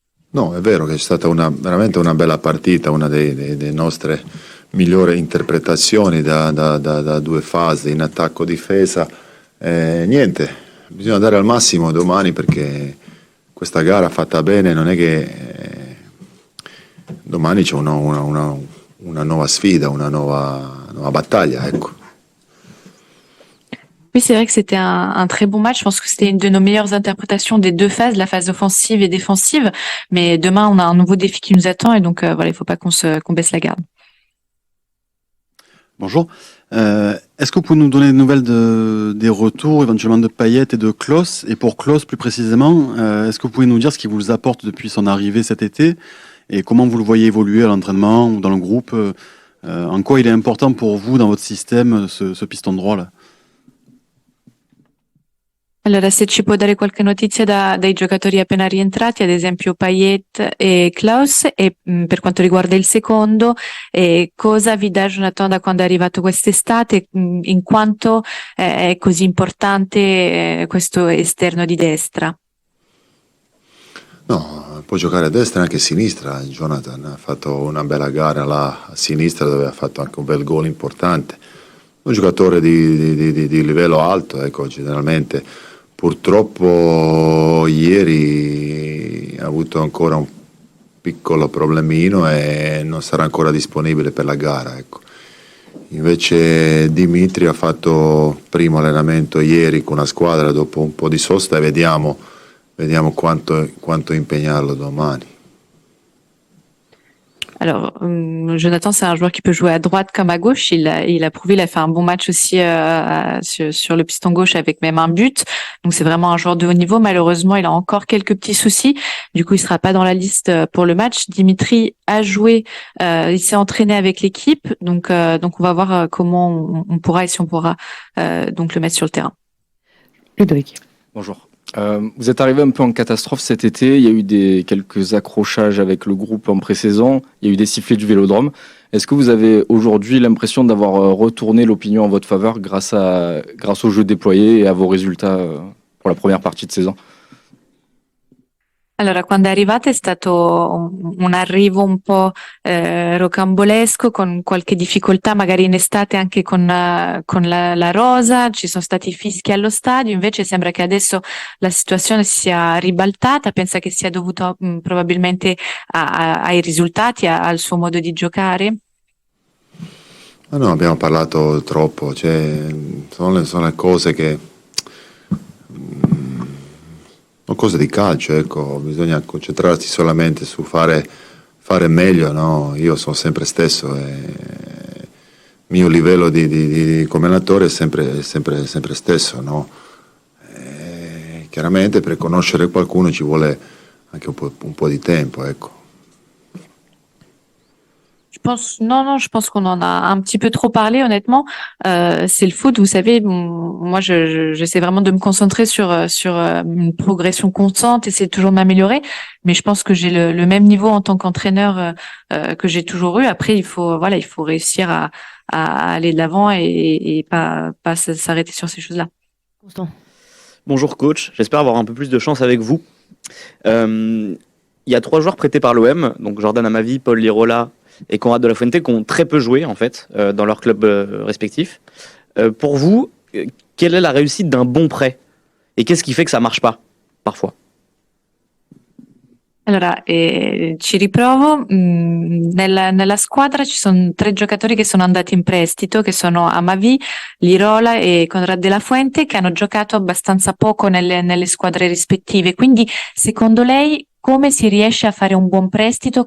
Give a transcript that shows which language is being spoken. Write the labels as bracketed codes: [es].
[it] No, è vero che è stata veramente una bella partita, una delle nostre migliori interpretazioni da due fasi, in attacco-difesa. Niente, bisogna dare al massimo domani perché questa gara fatta bene non è che domani c'è una nuova sfida, una nuova battaglia, ecco. [fr] Oui, c'est vrai que c'était un très bon match. Je pense que c'était une de nos meilleures interprétations des deux phases, la phase offensive et défensive. Mais demain, on a un nouveau défi qui nous attend et donc voilà, il faut pas qu'on baisse la garde. Bonjour. Est-ce que vous pouvez nous donner des nouvelles des retours éventuellement de Payet et de Klose? Et pour Klose plus précisément, est-ce que vous pouvez nous dire ce qu'il vous apporte depuis son arrivée cet été et comment vous le voyez évoluer à l'entraînement ou dans le groupe? En quoi il est important pour vous dans votre système, ce piston droit là? [it] Allora, se ci può dare qualche notizia dai giocatori appena rientrati, ad esempio Payet e Klaus, e per quanto riguarda il secondo, cosa vi dà Jonathan da quando è arrivato quest'estate, in quanto è così importante questo esterno di destra? No, può giocare a destra e anche a sinistra. Jonathan ha fatto una bella gara là a sinistra dove ha fatto anche un bel gol importante. Un giocatore di livello alto, ecco, generalmente. Purtroppo ieri ha avuto ancora un piccolo problemino e non sarà ancora disponibile per la gara, ecco. Invece Dimitri ha fatto primo allenamento ieri con la squadra dopo un po' di sosta e vediamo quanto impegnarlo domani. [fr] Alors, Jonathan, c'est un joueur qui peut jouer à droite comme à gauche. Il a prouvé, il a fait un bon match aussi sur le piston gauche avec même un but. Donc, c'est vraiment un joueur de haut niveau. Malheureusement, il a encore quelques petits soucis. Du coup, il sera pas dans la liste pour le match. Dimitri a joué, il s'est entraîné avec l'équipe. Donc, on va voir comment on pourra et si on pourra donc le mettre sur le terrain. Ludovic. Bonjour. Vous êtes arrivé un peu en catastrophe cet été, il y a eu quelques accrochages avec le groupe en pré-saison, il y a eu des sifflets du Vélodrome. Est-ce que vous avez aujourd'hui l'impression d'avoir retourné l'opinion en votre faveur grâce au jeu déployé et à vos résultats pour la première partie de saison? [it] Allora, quando arrivate è stato un arrivo un po' rocambolesco, con qualche difficoltà, magari in estate anche con la rosa, ci sono stati fischi allo stadio, invece sembra che adesso la situazione si sia ribaltata, pensa che sia dovuto probabilmente ai risultati, al suo modo di giocare? Ma no, abbiamo parlato troppo, cioè, sono le cose che... sono cose di calcio, ecco, bisogna concentrarsi solamente su fare meglio, no? Io sono sempre stesso e il mio livello come allenatore è sempre stesso, no? E chiaramente per conoscere qualcuno ci vuole anche un po' di tempo, ecco. [fr] Je pense qu'on en a un petit peu trop parlé, honnêtement. C'est le foot, vous savez. Moi, j'essaie vraiment de me concentrer sur une progression constante, essayer toujours de m'améliorer. Mais je pense que j'ai le même niveau en tant qu'entraîneur que j'ai toujours eu. Après, il faut réussir à aller de l'avant et pas s'arrêter sur ces choses-là. Constant. Bonjour coach, j'espère avoir un peu plus de chance avec vous. Il y a 3 joueurs prêtés par l'OM, donc Jordan Amavi, Paul Lirola et Conrad de la Fuente, qui ont très peu joué en fait dans leurs clubs respectifs. Pour vous, quelle est la réussite d'un bon prêt? Et qu'est-ce qui fait que ça marche pas parfois? [it] Allora, ci riprovo. Nella squadra ci sono 3 giocatori che sono andati in prestito, che sono Amavi, Lirola e Conrad de la Fuente, che hanno giocato abbastanza poco nelle squadre rispettive. Quindi, secondo lei, come si riesce a fare un buon prestito?